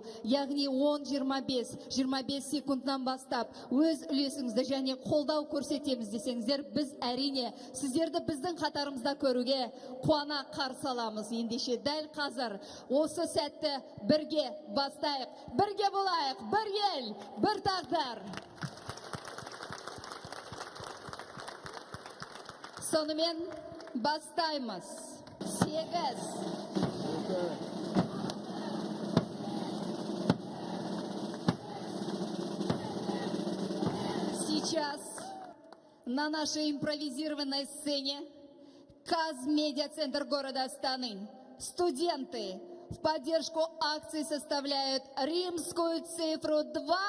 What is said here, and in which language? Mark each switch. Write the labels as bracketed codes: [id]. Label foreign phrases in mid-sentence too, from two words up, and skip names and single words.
[kk] Яғни 10-25 секундтан бастап өз үлесіңізді және қолдау көрсетеміз десеңіздер, біз әрине сіздерді біздің қатарымызда көруге қуана қарсы аламыз. Ендеше дәл қазір осы сәтті бірге бастайық, бірге болайық, бір ел, бір тағдыр. Сонымен бастаймыз. 8. [ru] Сейчас на нашей импровизированной сцене Казмедиа-центр города Астаны студенты в поддержку акции составляют римскую цифру 25.